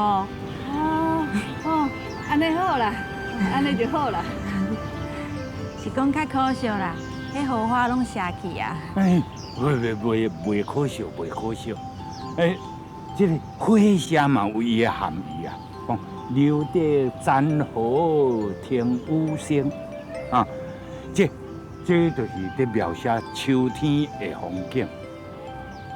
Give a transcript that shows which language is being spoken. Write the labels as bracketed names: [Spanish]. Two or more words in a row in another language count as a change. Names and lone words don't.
[Min Nan Chinese] 哦，安尼好啦，安尼就好啦。是讲较可惜啦，迄荷花拢谢去啊。哎，袂可惜，袂可惜。哎，这个花香嘛有伊的含义啊，讲留得簪河天舞声啊，这就是在描写秋天的风景啊。